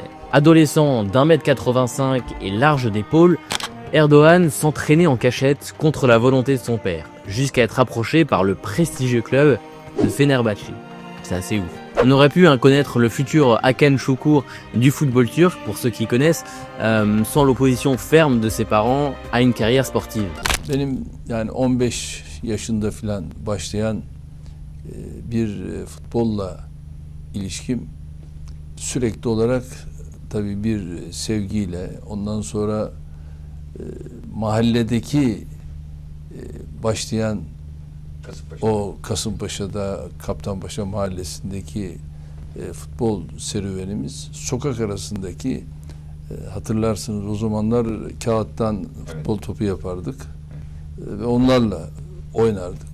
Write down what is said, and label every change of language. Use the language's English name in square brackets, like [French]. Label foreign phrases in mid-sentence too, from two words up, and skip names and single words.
[French] Adolescent d'1m85 et large d'épaules, Erdoğan s'entraînait en cachette contre la volonté de son père, jusqu'à être approché par le prestigieux club de Fenerbahçe. C'est assez ouf. On aurait pu connaître le futur Hakan Şükür du football turc, pour ceux qui connaissent, sans l'opposition ferme de ses parents à une carrière sportive. [Turkish] Benim yani 15 yaşında falan başlayan bir futbolla ilişkim sürekli olarak tabii bir sevgiyle, ondan sonra mahalledeki başlayan o Kasımpaşa'da Kaptanpaşa mahallesindeki futbol serüvenimiz, sokak arasındaki hatırlarsınız o zamanlar kağıttan futbol topu yapardık ve onlarla oynardık.